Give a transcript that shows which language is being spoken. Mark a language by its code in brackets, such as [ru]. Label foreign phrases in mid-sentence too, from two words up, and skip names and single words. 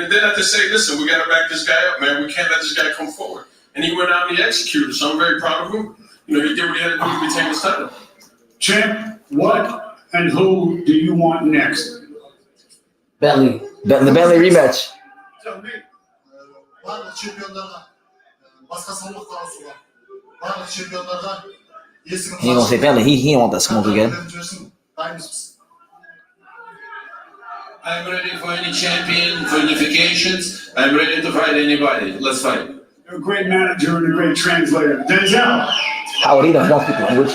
[en] And then I had to say, listen, we got to back this guy up, man. We can't let this guy come forward. And he went out and he executed. So I'm very proud of him. He did what he had to do to retain his title. Champ, what and who do you want next? Bentley. The Bentley rematch. Tell me. [kk] Барлық чемпиондарға басқа салмаққа ауысуға. Барлық чемпиондарға есігін [en] He ain't gonna say Bentley. He ain't want that smoke again. I'm ready for any champion, for unifications. I'm ready to fight anybody. Let's fight. You're a great manager and a great translator. Denzel. Howard, he don't speak language.